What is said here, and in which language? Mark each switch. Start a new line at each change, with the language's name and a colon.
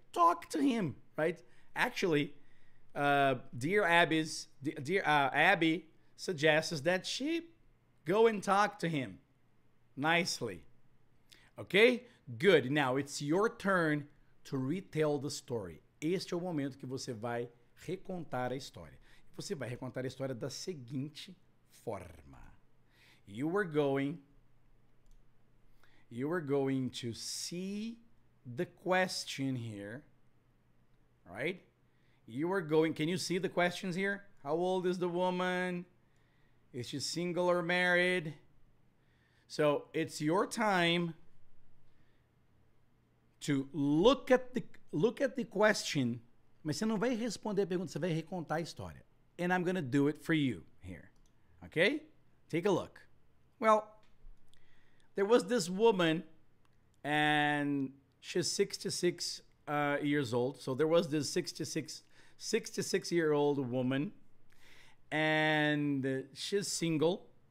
English: Talk to him, right? Actually, Dear Abby suggests that she go and talk to him nicely. Okay? Good. Now, it's your turn to retell the story.
Portuguese: Este é o momento que você vai recontar a história. Você vai recontar a história da seguinte forma.
English: You were going to see the question here All right? You are going, can you see the questions here? How old is the woman? Is she single or married? So it's your time to look at the question,
Portuguese: mas você não vai responder a pergunta, você vai recontar a história.
English: And I'm going to do it for you here. Okay? Take a look. Well, there was this woman, and she's 66 years old. So there was this 66-year-old woman, and she's single.